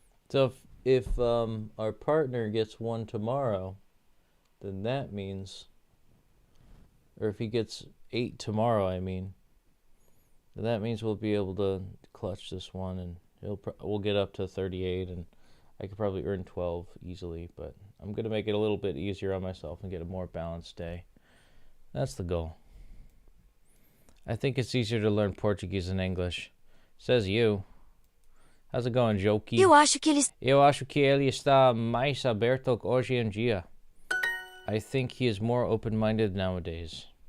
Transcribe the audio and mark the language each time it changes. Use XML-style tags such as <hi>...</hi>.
<en>So if our partner gets 1 tomorrow, then that means, or if he gets 8 tomorrow, I mean, then that means we'll be able to clutch this one, and we'll get up to 38, and I could probably earn 12 easily, but I'm going to make it a little bit easier on myself and get a more balanced day. That's the goal. I think it's easier to learn Portuguese than English. Says you. How's it going, Joki?</en> <pt>Eu acho que ele está mais aberto hoje em dia.</pt> <en>I think he is more open-minded nowadays.</en>